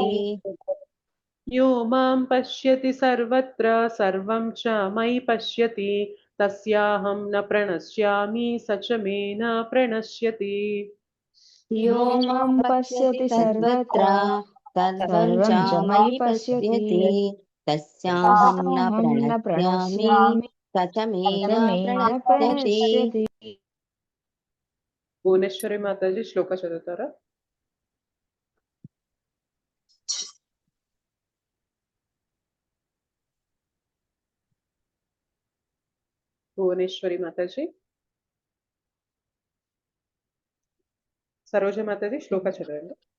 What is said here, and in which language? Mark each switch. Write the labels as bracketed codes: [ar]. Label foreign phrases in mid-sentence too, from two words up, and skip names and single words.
[sa] यो मां पश्यति सर्वत्र सर्वं च मयि पश्यति तस्याहं न प्रणश्यामि स च मे न प्रणश्यति. यो मां पश्यति सर्वत्र सर्वं च सर्वं च మయి मयि पश्यति पश्यति तस्याहं न अहं न ప్రణశ్యామి प्रणश्यामि तचमेन सचमेन ప్రణశ్యతి. प्रणश्यति. [te] భువనేశ్వరి మాతాజీ శ్లోక చదువుతారా? భువనేశ్వరి మాతాజీ. సరోజ మాతాజీ శ్లోక చదవండి.